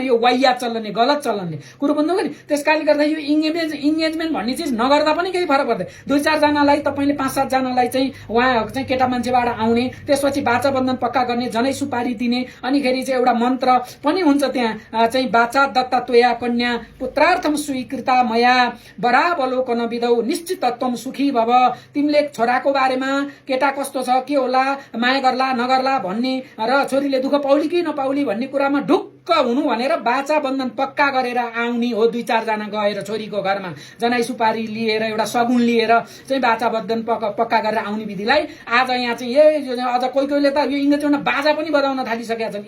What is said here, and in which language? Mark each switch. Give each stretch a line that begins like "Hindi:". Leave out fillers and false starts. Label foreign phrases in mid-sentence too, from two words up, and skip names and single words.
Nepali: यो वाहियात चलनले, गलत चलनले। कुरो बुझ्नुभयो नि? त्यसकारणले गर्दा यो इङ्गेजमेन्ट भन्ने चिज नगर्दा पनि केही फरक पर्दैन। 2-4 जनालाई तपाईँले 5-7 जनालाई चाहिँ उहाँ चाहिँ केटा मान्छेबाट आउने, त्यसपछि बाचा बन्धन पक्का गर्ने, जनै सुपारी दिने, अनिखेरि चाहिँ एउटा मन्त्र पनि हुन्छ त्यहाँ चाहिँ
Sanskrit: बाचा दत्ता त्वया कन्या पुत्रार्थम स्वीकृता मया बरावलोकन विदौ निश्चितत्वम सुखी भव।
Nepali: तिमीले छोराको बारेमा केटा कस्तो छ, के होला, माया गर्ला नगर्ला भन्ने र छोरीले दुःख पाउली कि नपाउली भन्ने कुरामा ढुक्क हुनु भनेर बाचा बन्धन पक्का गरेर आउने हो। 2-4 जना गएर छोरीको घरमा जनाई सुपारी लिएर एउटा सगुन लिएर चाहिँ बाचा बन्धन पक्का गरेर आउने विधिलाई आज यहाँ चाहिँ अझ कोहीले त यो इङ्गेजमेन्टमा बाजा पनि बजाउन थालिसकेका छन्।